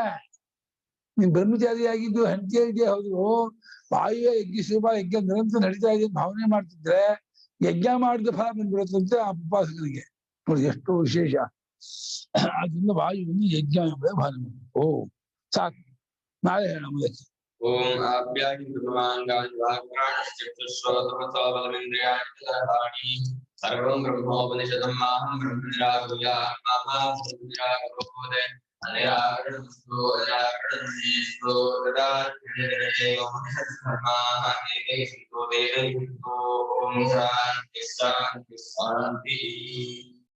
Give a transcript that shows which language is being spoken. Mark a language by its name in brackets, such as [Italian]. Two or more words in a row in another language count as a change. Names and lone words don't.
[Kannada] ನೀನ್ ಬ್ರಹ್ಮಚಾರಿಯಾಗಿದ್ದು ಹೆಂಡತಿಯಾಗಿದೆಯೇ ಹೌದು, ವಾಯುವೇ ಯಜ್ಞ ಸ್ವರೂಪ, ಯಜ್ಞ ನಿರಂತರ ನಡೀತಾ ಇದೆ ಭಾವನೆ ಮಾಡ್ತಿದ್ರೆ ಯಜ್ಞ ಮಾಡಿದ ಫಲ ಬಂದ್ಬಿಡುತ್ತಂತೆ ಆ ಉಪಾಸಕನಿಗೆ. ನೋಡಿ ಎಷ್ಟು ವಿಶೇಷ. ಅದರಿಂದ ವಾಯುವನ್ನು ಯಜ್ಞ ಎಂಬುದೇ ಭಾವನೆ ಮಾಡಬೇಕು. ಸಾಕು, ನಾಳೆ ಹೇಳ ಮುಂದಕ್ಕೆ. [Sanskrit] ಓಂ ಆಪ್ಯಾಯಿ ಸರ್ವಾಂಗಾನಿ ವಾಕ್ಪ್ರಾಣಶ್ಚಕ್ಷುಶ್ರೋತ್ರಮಸೋ ಬಲಮಿಂದ್ರಿಯಾಣಿ ಚರಾಣಿ ಸರ್ವಂ ಬ್ರಹ್ಮೋಪನಿಷದಂ ಮಾಹಂ ಬ್ರಹ್ಮ ನಿರಾಕುರ್ಯಾತ್ ಮಾಮಾ ಬ್ರಹ್ಮ ನಿರಾಕರೋದೆ ಅನಿರಾಕರಣಮಸ್ತು ಅನಿರಾಕರಣಮಸ್ತು ತದಾತ್ಮನೇ ಧರ್ಮಾಃ ಏಕೈ ಸಂತೋ ವೇದೈ ಸಂತೋ. ಓಂ ಶಾಂತಿ ಶಾಂತಿ ಶಾಂತಿ.